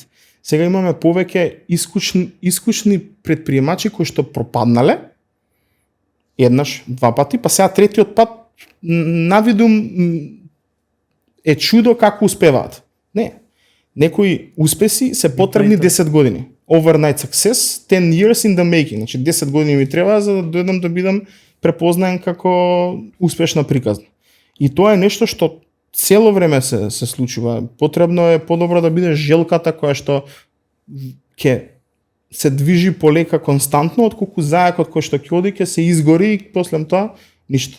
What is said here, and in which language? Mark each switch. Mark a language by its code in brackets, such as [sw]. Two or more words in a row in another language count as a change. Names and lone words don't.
[mk] Сега имаме повеќе искушни предприемачи кои што пропаднале еднаш, два пати, па сега третиот пат навидум е чудо како успеваат. Не. Некои успеси се потребни 10 години. [en] Overnight success, 10 years in the making. [mk] Значи 10 години ми треба за да дојдам да бидам препознаен како успешна приказна. И тоа е нешто што цело време се случува. Потребно е подобро да бидеш желката која што ќе се движи полека константно, отколку зајакот кој што ќе оди ќе се изгори и после тоа ништо.